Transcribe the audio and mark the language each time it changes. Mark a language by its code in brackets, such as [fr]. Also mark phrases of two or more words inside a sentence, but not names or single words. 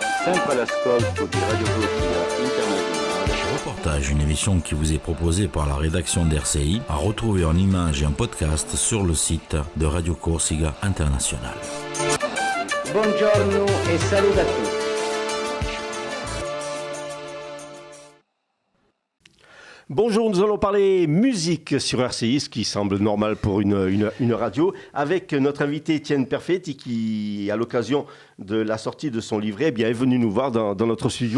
[it] sempre all'ascolto di Radio Corsia Internazionale. [fr] Reportage, une émission qui vous est proposée par la rédaction d'RCI, à retrouver en images et en podcast sur le site de Radio Corsica International. [it] Buongiorno e saluto a tutti. [fr] Bonjour, nous allons parler musique sur RCI, ce qui semble normal pour une radio, avec notre invité Étienne Perfetti qui, à l'occasion de la sortie de son livret, est venu nous voir dans notre studio.